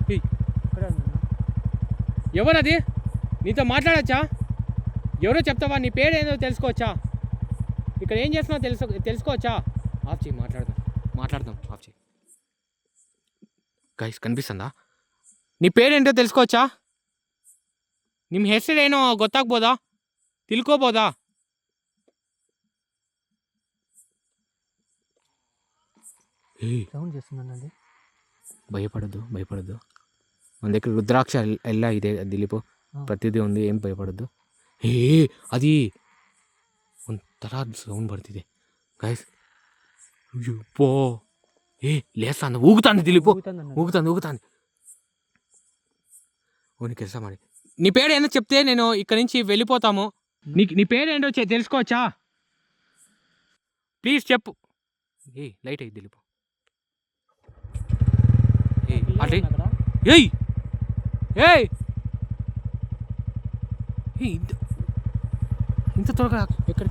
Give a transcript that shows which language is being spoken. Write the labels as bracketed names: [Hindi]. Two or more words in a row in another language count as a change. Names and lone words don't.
[Telugu] ఎవరది? నీతో మాట్లాడచ్చా? ఎవరో చెప్తావా? నీ పేరు ఏదో తెలుసుకోవచ్చా? ఇక్కడ ఏం చేస్తున్నావు తెలుసుకోవచ్చా? ఆఫ్ చేయి, మాట్లాడదాం ఆఫ్ చేయి. గైస్ కనిపిస్తుందా? నీ పేరేంటో తెలుసుకోవచ్చా? [Kannada] ನಿಮ್ಮ ಹೆಸರೇನೋ ಗೊತ್ತಾಗ್ಬೋದಾ? ತಿಳ್ಕೋಬೋದಾ? [Telugu] సౌండ్ చేస్తున్నాను అది భయపడద్దు మన దగ్గర రుద్రాక్ష ఎలా ఇదే దిలీపు ప్రతిదీ ఉంది, ఏం భయపడద్దు. [Kannada] అది ಒಂಥರ ಸೌಂಡ್ ಬರ್ತಿದೆ ಗೈಸ್. [Telugu] ಅಯ್ಯಪ್ಪೋ లేస్తాను, ఊగుతాను దిలీపు, ఊగుతాను. [Kannada] ఓని ಕೆಲಸ ಮಾಡಿ. [Telugu] నీ పేరు ఏంటో చెప్తే నేను ఇక్కడి నుంచి వెళ్ళిపోతాము. నీ పేరేంటో తెలుసుకోవచ్చా? ప్లీజ్ చెప్పు. లైట్ అయ్యి దిలీపు. ఇంత త్వరగా ఎక్కడికి?